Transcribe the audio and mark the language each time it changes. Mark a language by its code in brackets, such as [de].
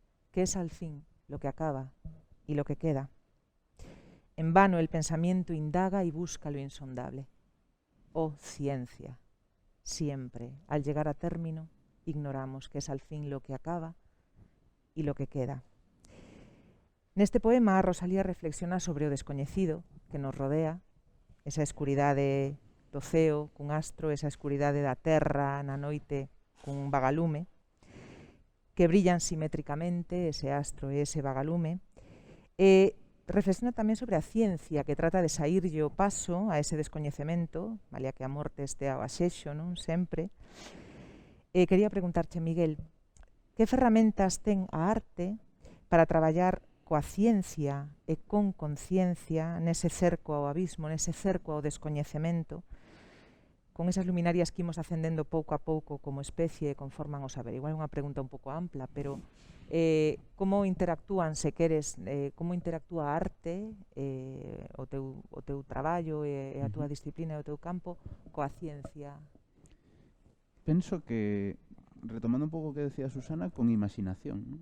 [es] ¿Qué es al fin lo que acaba y lo que queda? En vano el pensamiento indaga y busca lo insondable. Oh ciencia, siempre, al llegar a término, ignoramos qué es al fin lo que acaba y lo que queda. [gl] Neste poema, Rosalía reflexiona sobre o descoñecido que nos rodea, esa escuridade do ceo cun astro, esa escuridade da terra na noite cun vagalume, que brillan simétricamente ese astro e ese vagalume, e reflexiona tamén sobre a ciencia que trata de saírlle o paso a ese descoñecemento, malia que a morte este ao axexo, non sempre. Quería preguntarche, Miguel, que ferramentas ten a arte para traballar coa ciencia e con conciencia nese cerco ao abismo, nese cerco ao descoñecemento, con esas luminarias que imos ascendendo pouco a pouco como especie e conforman o saber? Igual é unha pregunta un pouco ampla, pero como interactúan, se queres, como interactúa a arte, o teu traballo e a túa disciplina e o teu campo coa ciencia? Penso que, retomando un pouco o que decía Susana, con imaginación, ¿no?